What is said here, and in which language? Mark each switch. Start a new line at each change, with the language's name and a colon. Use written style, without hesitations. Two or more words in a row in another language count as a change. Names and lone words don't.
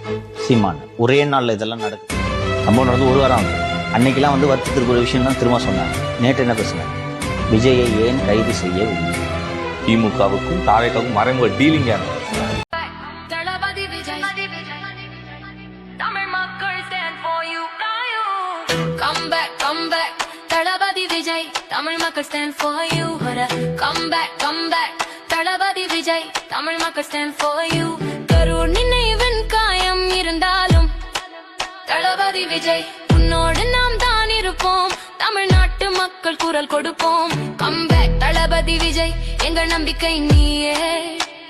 Tamil: சீமான் ஒரே நாள்ல இதெல்லாம் நடக்குது. சம்பவம் நடந்து 1 வாரம் ஆகுது. அன்னைக்கெல்லாம் வருத்தத்திற்கு ஒரு விஷயம் தான் திரும்ப சொன்னாங்க. நேற்று என்ன பேசினார்? விஜயை ஏன் கைது செய்யவில்லை? திமுகவுக்கும் தாவேக்காவுக்கும் மறைமுக டீலிங். தளபதி விஜய், தமிழ் மக்கள்
English: stand for you. Come back, come back.
Tamil: தளபதி விஜய், தமிழ் மக்கள்
English: stand for you. Come back, come back.
Tamil: தளபதி விஜய், தமிழ் மக்கள்
English: stand for you.
Tamil: கரூர் நினைவின் காயம் இருந்தாலும் தளபதி விஜய் உன்னோடு நாம் தான் இருப்போம். தமிழ்நாட்டு மக்கள் குரல் கொடுப்போம்.
English: Come back
Tamil: தளபதி விஜய், எங்கள் நம்பிக்கை நீயே.